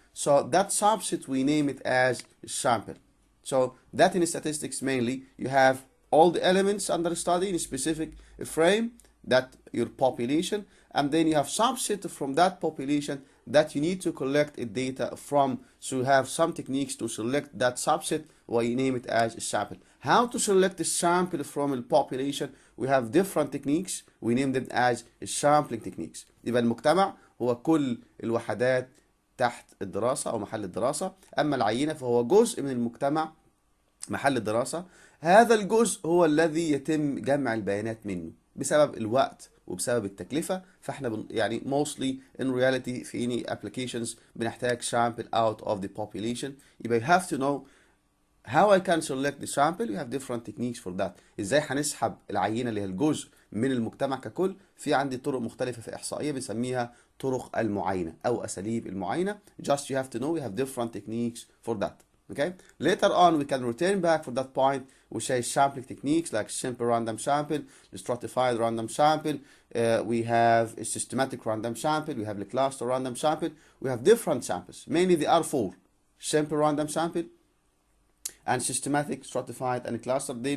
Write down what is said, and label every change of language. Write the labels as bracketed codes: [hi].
[en] So that subset, we name it as sample. So that in statistics mainly, you have all the elements under study in a specific frame, that your population, and then you have subset from that population that you need to collect a data from. So you have some techniques to select that subset, or you name it as a sample. How to select a sample from a population? We have different techniques, we name them as sampling techniques. [ar] يبقى المجتمع هو كل الوحدات تحت الدراسة أو محل الدراسة، أما العينة فهو جزء من المجتمع محل الدراسة. هذا الجزء هو الذي يتم جمع البيانات منه بسبب الوقت وبسبب التكلفة. فاحنا يعني [en] mostly in reality [ar] في [en] any applications [ar] بنحتاج [en] sample out of the population. [ar] يبقى [en] you have to know how I can select the sample. You have different techniques for that. [ar] ازاي هنسحب العينة اللي هي الجزء من المجتمع ككل؟ في عندي طرق مختلفة في إحصائية بنسميها طرق المعاينة أو أساليب المعاينة. [en] Just you have to know we have different techniques for that. Okay. Later on we can return back for that point. We say sampling techniques like simple random sample, the stratified random sample. We have a systematic random sample. We have the cluster random sample. We have different samples. Mainly there are four: simple random sample, and systematic, stratified, and cluster.